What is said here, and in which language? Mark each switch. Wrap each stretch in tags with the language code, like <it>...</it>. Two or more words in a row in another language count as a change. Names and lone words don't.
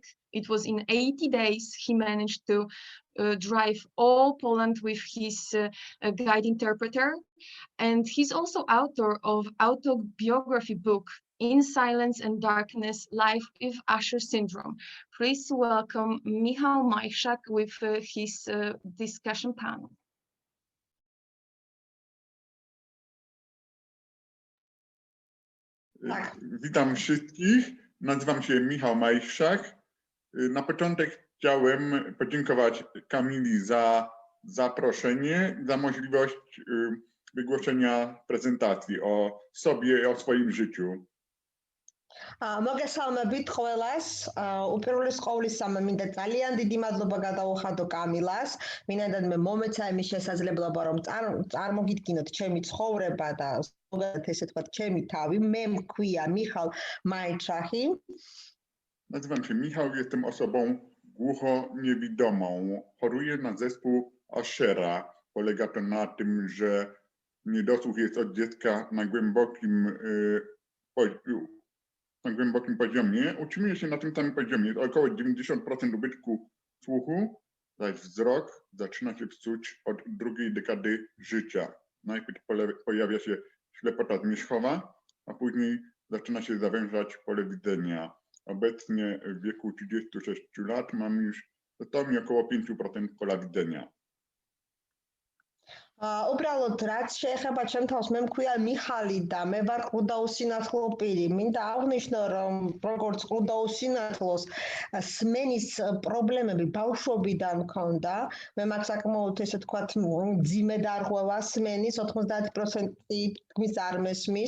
<en>It was in 80 days he managed to drive all Poland with his guide interpreter. And he's also author of autobiography book, In Silence and Darkness, Life with Usher Syndrome. Please welcome Michał Majszak with his discussion panel.</en> <pl>Witam wszystkich, nazywam się Michał Majszak. Na początek chciałem podziękować Kamili za zaproszenie, za możliwość wygłoszenia prezentacji o sobie i o swoim życiu.</pl> <ka>მოგესალმებით ყველას. უპირველეს ყოვლისა მინდა ძალიან დიდი მადლობა გადაუხადო კამილას. მინდა მე მომეცა იმის შესაძლებლობა რომ წარმოგიდგინოთ ჩემი ცხოვრება და ზოგადად ესე თქვა ჩემი თავი. მე მქვია Michał Majczak.</ka> <pl>Nazywam się Michał, jestem osobą głuchoniewidomą. Choruję na zespół Ushera. Polega to na tym, że niedosłuch jest od dziecka na głębokim poziomie. Utrzymuję się na tym samym poziomie. Około 90% ubytku słuchu, zaś wzrok zaczyna się psuć od drugiej dekady życia. Najpierw pojawia się ślepota zmierzchowa, a później zaczyna się zawężać pole widzenia. Obecnie w wieku 36 lat mam już totalnie około 5% pola widzenia.</pl> <ka>უბრალოდ რაც შეეხება ჩემ თავს, მე მქვია მიხალი და მე ვარ ყრუდაუსინათლო პირი. მინდა აღვნიშნო, რომ როგორც ყრუდაუსინათლოს სმენის პრობლემები ბავშვობიდან მქონდა. მე მაქვს საკმაოდ ესე თქვათ მძიმე დარღვევა სმენის, 90% თქმის არ მესმის.</ka>